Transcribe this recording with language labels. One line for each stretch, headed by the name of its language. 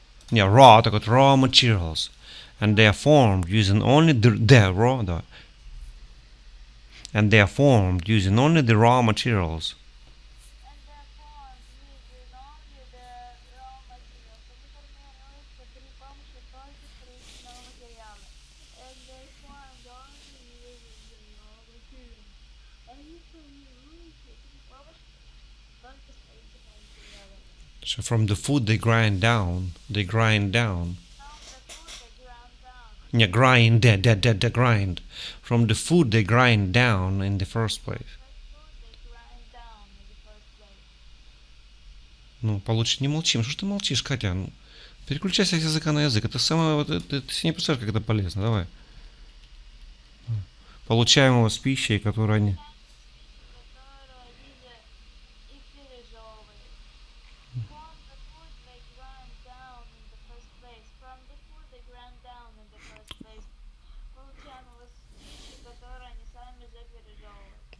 English: Yeah, raw,
Russian: так вот,
English: raw materials. And they are formed using only the raw,
Russian: да.
English: And they are formed using only the raw materials. And they're formed using only the raw materials.
Russian: Они формируются при помощи только вторичного материала.
English: And they formed only using the raw materials.
Russian: Они формируются при помощи только вторичного материала.
English: So from the food they grind down. They grind down. From the food they ground down. Yeah, grind, grind. From the food they grind down in the first place. The food they grind down in the first place.
Russian: Ну, получше не молчим. Что ж ты молчишь, Катя? Ну, переключайся с языка на язык. Это самое, вот, ты себе не представляешь, как это полезно. Давай. Получаемого с пищей, которую они... Которую видят и пережевывают.
English: From the food they grind down in the first place. From the food they grind down in the first place.
Russian: Получаемого с пищи, которую они сами же пережевывают.